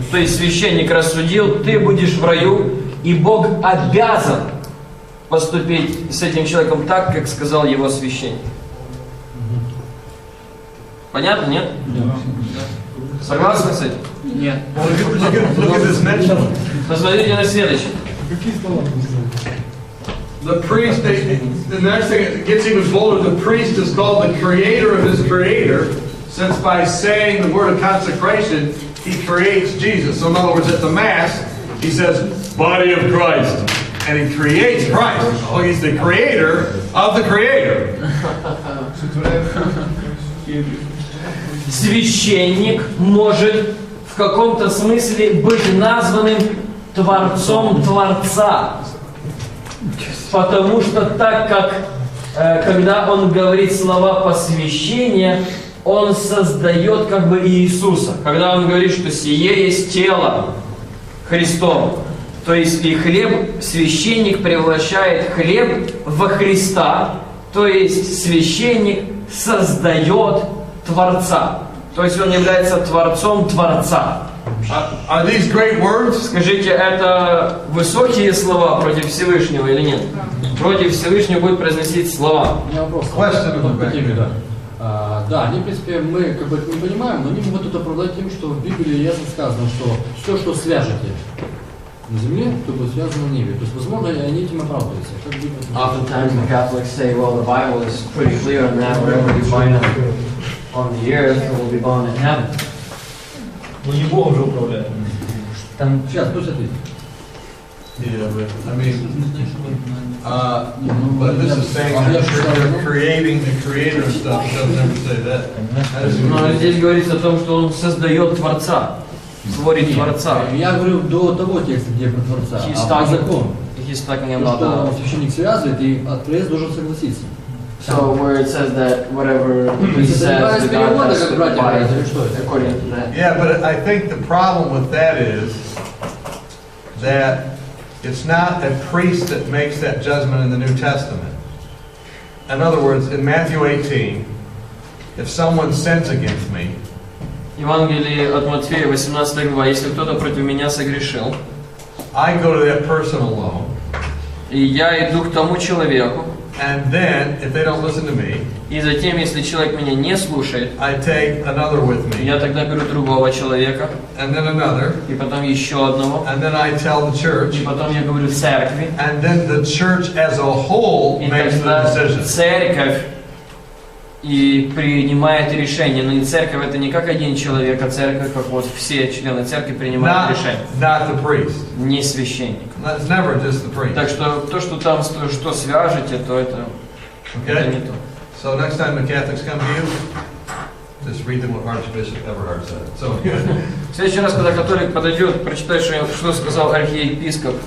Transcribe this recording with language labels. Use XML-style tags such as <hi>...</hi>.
<ru>То есть священник рассудил, ты будешь в раю, и Бог обязан поступить с этим человеком так, как сказал его священник. Понятно, нет? Согласны с этим? Нет.</ru> <en>Look at this next one.</en> <ru>Посмотрите на следующее.</ru> <en>The priest, the next thing, it gets even bolder, the priest is called the creator of his creator, since by saying the word of consecration, he creates Jesus. So in other words, at the Mass, he says, body of Christ. And he creates Christ. Oh, he's the creator of the creator.</en> <ru>Священник может в каком-то смысле быть названным Творцом Творца. Потому что так как когда он говорит слова посвящения, он создает как бы Иисуса. Когда он говорит, что сие есть тело Христово. То есть и хлеб, священник превращает хлеб во Христа. То есть священник создает Творца. То есть он является Творцом Творца.</ru> <en>Are these great words?</en> <ru>Скажите, это высокие слова против Всевышнего или нет? Против Всевышнего будет произносить слова. У меня вопрос.</ru> <en>Question.</en> <ru>По теме, да. Да, они, в принципе, мы как бы не понимаем, но они могут это оправдать тем, что в Библии ясно сказано, что все, что свяжете на земле, то будет связано на небе. То есть, возможно, они этим оправдываются.</ru> <en>Oftentimes the Catholics say, well, the Bible is pretty clear on that. Whatever you bind on the earth will be bound in heaven.</en> <ru>Ну не Бог же управляет. Там Сейчас, пусть ответит.</ru> <en>Yeah, but I mean, but this is saying that you're creating the creator and stuff. It doesn't ever say that.</en> <ru>Но здесь говорится о том, что он создает Творца, творит Творца. Я говорю до того текста, где про Творца, а закон.</ru> <en>He's talking</en> <ru>То,</ru> <en>about</en> <ru>что священник связывает, и отец должен согласиться.</ru> <en>So where it says that whatever he says, the God has to abide according to that. Yeah, but I think the problem with that is that it's not a priest that makes that judgment in the New Testament. In other words, in Matthew 18, if someone sins against me,</en> <ru>Евангелие от Матфея, 18 глава, если кто-то против меня согрешил,</ru> <en>I go to that person alone,</en> <ru>и я иду к тому человеку,</ru> <en>and then, if they don't listen to me,</en> <ru>и затем, если человек меня не слушает,</ru> <en>I take another with me,</en> <ru>я тогда беру другого человека,</ru> <en>and then another,</en> <ru>и потом еще одного,</ru> <en>and then I tell the church,</en> <ru>и потом я говорю церкви,</ru> <en>and then the church as a whole</en> <ru>и</ru> <en>makes the</en> <ru>тогда</ru> <en>decision.</en> <ru>церковь и принимает решение. Но не церковь это не как один человек, а церковь, как вот все члены церкви принимают решение.</ru> <en>Not the priest.</en> <ru>Не священник.</ru> <en>It's never just the priest.</en> <ru>Так что то, что там, что свяжете, то это не то.</ru> <en>So next time the Catholics come to you, just read them what Archbishop Everhard said. So,</en> <ru>В следующий раз, когда католик подойдет, прочитай, что сказал архиепископ.</ru>